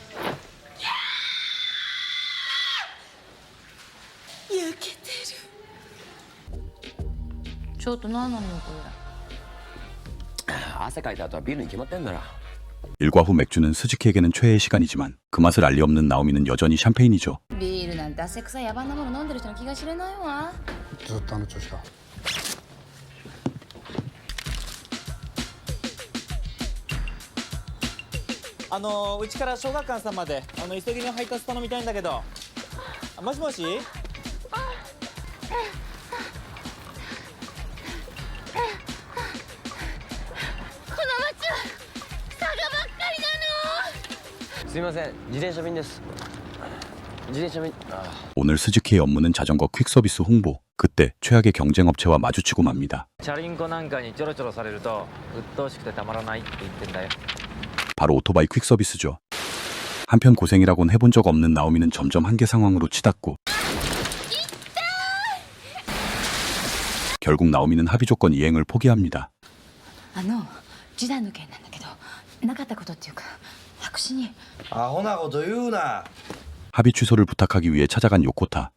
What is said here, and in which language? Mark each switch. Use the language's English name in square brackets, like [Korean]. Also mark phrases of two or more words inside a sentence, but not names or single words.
[Korean] 일과 후 맥주는 스즈키에게는 최애의 시간이지만 그 맛을 알리 없는 나오미는 여전히 샴페인이죠. [Japanese] うちから小学館さんまで急ぎの配達頼みたいんだけど。もしもし。すみません、自転車便です。自転車便。 [Korean] 오늘 스즈키의 업무는 자전거 퀵서비스 홍보. 그때 최악의 경쟁 업체와 마주치고 맙니다. [Japanese] チャリンコなんかにちょろちょろされると鬱陶しくてたまらないって言ってんだよ。 [Korean] 바로 오토바이 퀵서비스죠. 한편 고생이라곤 해본 적 없는 나오미는 점점 한계 상황으로 치닫고 결국 나오미는 합의 조건 이행을 포기합니다. 합의 취소를 부탁하기 위해 찾아간 요코타.